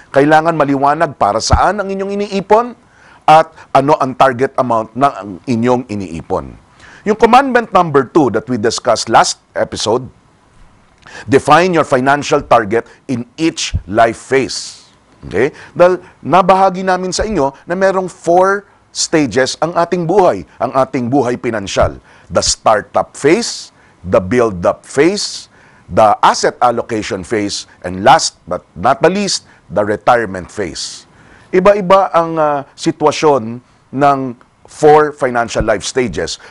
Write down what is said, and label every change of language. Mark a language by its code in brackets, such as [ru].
[tl] Kailangan maliwanag para saan ang inyong iniipon at ano ang target amount ng inyong iniipon. [en] Yung commandment number 2 that we discussed last episode, define your financial target in each life phase. Okay? [tl] Dahil nabahagi namin sa inyo na merong 4 stages ang ating buhay pinansyal. [en] The startup phase, the build-up phase, the asset allocation phase, and last but not the least, the retirement phase. [tl] Iba-iba ang sitwasyon ng 4 financial life stages.